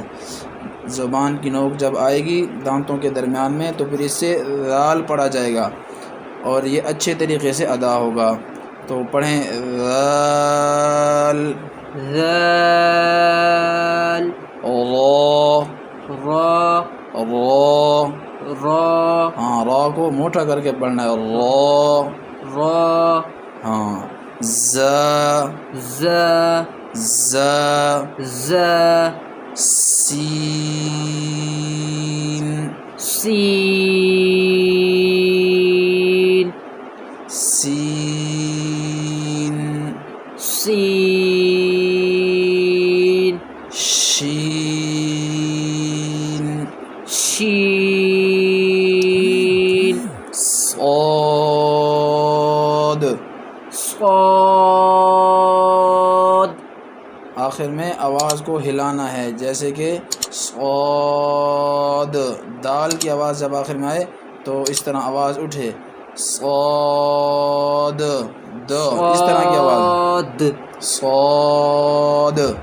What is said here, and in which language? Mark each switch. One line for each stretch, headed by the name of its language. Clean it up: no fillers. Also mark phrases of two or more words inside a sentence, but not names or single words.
Urdu: زبان کی نوک جب آئے گی دانتوں کے درمیان میں تو پھر اس سے ذال پڑھا جائے گا، اور یہ اچھے طریقے سے ادا ہوگا۔ تو پڑھیں ذال ذال را را را۔ را ہاں را کو موٹا کر کے پڑھنا ہے، را۔ را ہاں ز ز ز ز سین سین سین سین شین شین صاد۔ صاد۔ آخر میں آواز کو ہلانا ہے، جیسے کہ صاد، دال کی آواز جب آخر میں آئے تو اس طرح آواز اٹھے، صاد د، اس طرح کی آواز، صاد